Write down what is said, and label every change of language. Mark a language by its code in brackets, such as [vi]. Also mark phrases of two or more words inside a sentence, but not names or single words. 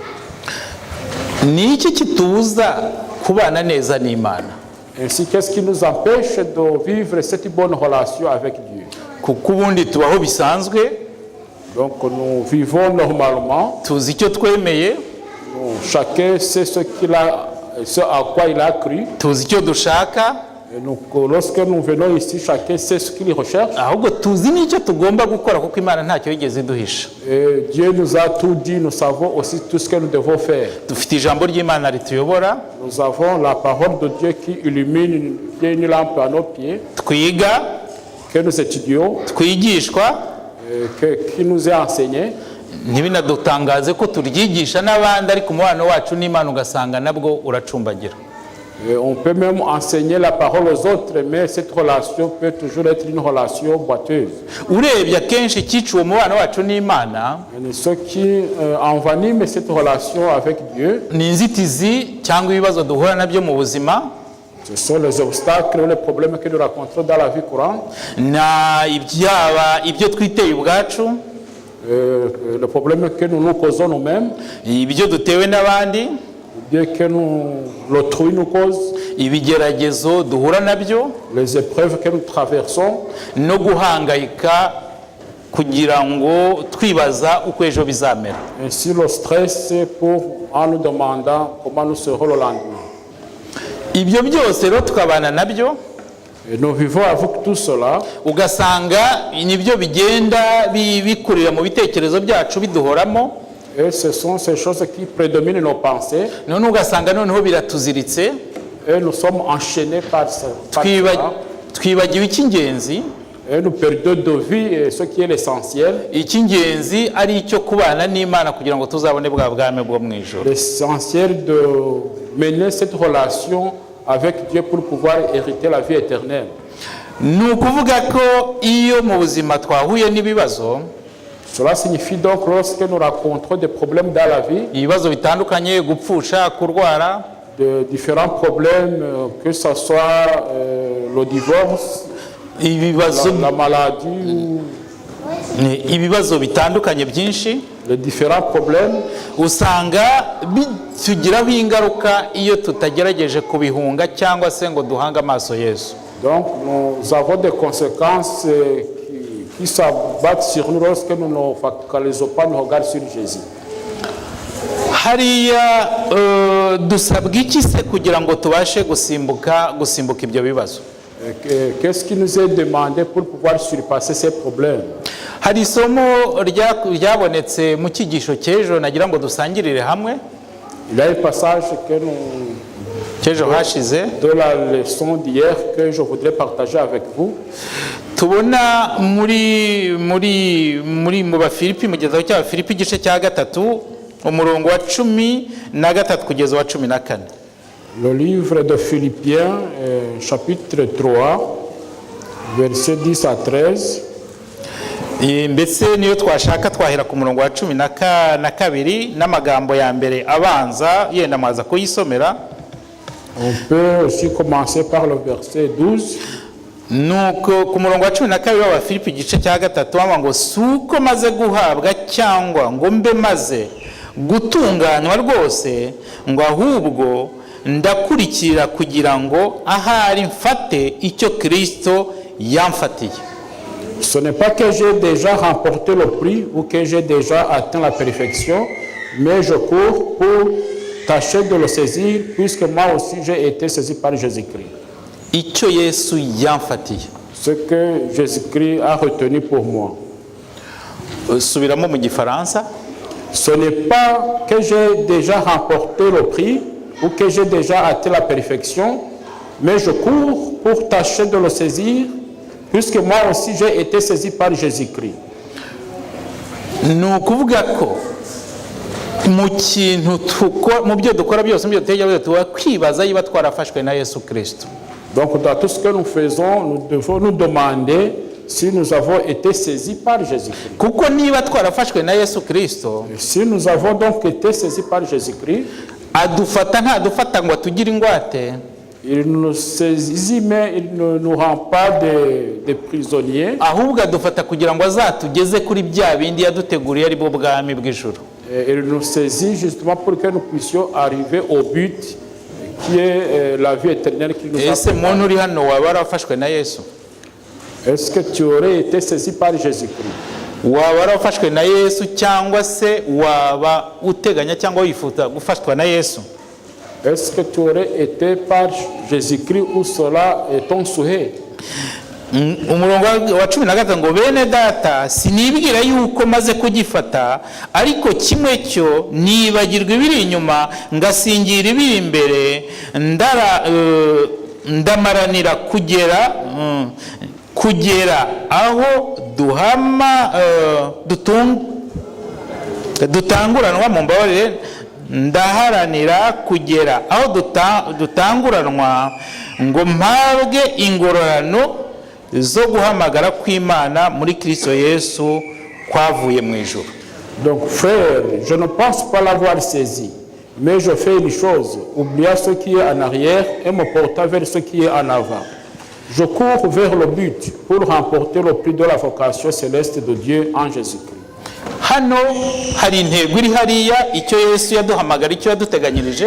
[rw] Ni iki kitubuza kubana neza n'Imana? [fr] Ainsi, qu'est-ce qui nous empêche de vivre cette bonne relation avec Dieu? [rw] Kuko ubundi tubaho bisanzwe. [fr] Donc nous vivons normalement. [rw] Tuzi icyo twemeye. [fr] Chacun sait ce à quoi il a cru. [rw] Tuzi icyo dushaka. [fr] Donc lorsque nous venons ici, chacun sait ce qu'il recherche. [rw] Ahubwo tuzi n'icyo tugomba gukora kuko Imana ntacyo yigeze iduhisha. [fr] Dieu nous a tout dit, nous savons aussi tout ce que nous devons faire. [rw] Dufite ijambo ry'Imana rituyobora. [fr] Nous avons la parole de Dieu qui illumine une lampe à nos pieds. [rw] Twiga [fr] que nous étudions, [rw] twigishwa, [fr] qui nous est enseigné. [rw] ntibinadutangaze ko turyigisha n'abandi ariko umubano wacu n'Imana ugasanga nabwo uracumbagira. [fr] On peut même enseigner la parole aux autres, mais cette relation peut toujours être une relation boiteuse. [rw] Urebye akenshi icyica uwo mubano wacu n'Imana, [fr] Ce qui envenime cette relation avec Dieu, [rw] ni inzitizi cyangwa ibibazo duhura nabyo mu buzima, [fr] ce sont les obstacles ou les problèmes que nous rencontrons dans la vie courante. [rw] na ibyaba ibyo twiteye ubwacu, [fr] Le problème que nous nous causons nous-mêmes, [rw] ibyo dutewe n'abandi, [fr] bien que l'autrui nous cause, [rw] ibigeragezo duhura nabyo, [fr] les épreuves que nous traversons, [rw] no guhangayika kugira ngo twibaza uko ejo bizamera. [fr] ainsi le stress en nous demandant comment nous serons le lendemain. [rw] Ibyo byose rero tukabana nabyo, [fr] Et nous vivons avec tout cela, [rw] ugasanga nibyo bigenda bikurira mu bitekerezo byacu biduhoramo, [fr] et ce sont ces choses qui prédominent nos pensées, [rw] none ugasanga noneho biratuziritse, [fr] et nous sommes enchaînés par cela, [rw] twibagiwe icy'ingenzi. [fr] et nous perdons de vue ce qui est l'essentiel. [rw] Icy'ingenzi ari icyo kubana n'Imana kugira ngo tuzabone bwa bwami bwo mu ijuru. [fr] L'essentiel de mener cette relation avec Dieu pour pouvoir hériter la vie éternelle. [rw] Ni ukuvuga ko iyo mu buzima twahuye n'ibibazo, [fr] Cela signifie donc lorsque nous rencontrons des problèmes dans la vie, [rw] ibibazo bitandukanye, gupfusha, kurwara, [fr] de différents problèmes, que ce soit le divorce, [rw] ibibazo [fr] la maladie, [rw] ibibazo bitandukanye byinshi, [fr] les différents problèmes, [rw] usanga bitugiraho ingaruka iyo tutagerageje kubihunga cyangwa se ngo duhange amaso Yesu. [fr] donc nous avons des conséquences qui s'abattent sur nous lorsque nous ne focalisons pas nos regards sur Jésus. [rw] Hariya dusabwa iki se kugira ngo tubashe gusimbuka ibyo bibazo? [fr] Qu'est-ce qui nous est demandé pour pouvoir surpasser ces problèmes? [rw] Hari isomo ryabonetse mu cyigisho cy'ejo nagira ngo dusangirire hamwe. [fr] Il y a un passage que [rw] cy'ejo hashize [fr] de la leçon d'hier que je voudrais partager avec vous. [rw] Tubona mu Bafilipi, mu gitabo cy'Abafilipi igice cya 3 umurongo wa 13 kugeza wa 14. [fr] Le livre de Philippiens, chapitre 3, versets 10 à 13. [rw] Mbese niyo twashaka twahera ku murongo wa 12 n'amagambo ya mbere abanza yenda maza kuyisomera. [fr] On peut aussi commencer par le verset 12. [rw] Nuko ku murongo wa 12 w'Abafilipi igice cya 3 ngo suko maze guhabwa cyangwa ngo mbe maze gutunganywa rwose, ngo ahubwo ndakurikira kugira ngo ahari mfate icyo Kristo yamfatiye. [fr] Ce n'est pas que j'ai déjà remporté le prix ou que j'ai déjà atteint la perfection, mais je cours pour tâcher de le saisir, puisque moi aussi j'ai été saisi par Jésus-Christ. [rw] Icyo Yesu yamfatiye. [fr] Ce que Jésus-Christ a retenu pour moi. [rw] Subiramo mu Gifaransa. [fr] Ce n'est pas que j'ai déjà remporté le prix ou que j'ai déjà atteint la perfection, mais je cours pour tâcher de le saisir, puisque moi aussi j'ai été saisi par Jésus-Christ. [rw] Ni ukuvuga ko mu byo dukora byose, mu byo dutekereza tuba kwibaza niba twarafashwe na Yesu Kristo. [fr] Donc dans tout ce que nous faisons, nous devons nous demander si nous avons été saisis par Jésus-Christ. [rw] Kuko niba twarafashwe na Yesu Kristo, [fr] si nous avons donc été saisis par Jésus-Christ, [rw] ntadufata ngo tugire ingwate. [fr] Il nous saisit, mais il ne nous rend pas des prisonniers. [rw] Ahubwo adufata kugira ngo azatugeze kuri bya bindi yaduteguriye ari bwo bwami bw'ijuru. [fr] Il nous saisit justement pour que nous puissions arriver au but qui est la vie éternelle qui nous a. [rw] Ese muntu uri hano waba warafashwe na Yesu? [fr] Est-ce que tu aurais été saisi par Jésus-Christ? [rw] Waba warafashwe na Yesu cyangwa se waba uteganya cyangwa wifuza gufashwa na Yesu? [fr] Est-ce que tu aurais été par Jésus-Christ ou cela est ton souhait? [rw] Umurongo wa 14 ngo bene data sinibwira yuko maze kugifata, ariko kimwe cyo nibagirwa ibiri inyuma ngasingira ibiri imbere, ndamaranira kugera kugera aho dutanguranwa mu mbabarire, ndaharanira kugera aho dutanguranwa ngo mpabwe ingororano zo guhamagara kw'Imana muri Kristo Yesu kwavuye mu ijuru. [fr] Donc frère, je ne pense pas l'avoir saisi, mais je fais une chose, oubliant ce qui est en arrière et me portant vers ce qui est en avant. Je cours vers le but pour remporter le prix de la vocation céleste de Dieu en Jésus-Christ. [rw] Hano hari intego iri hariya, icyo Yesu yaduhamagara, icyo yaduteganyirije.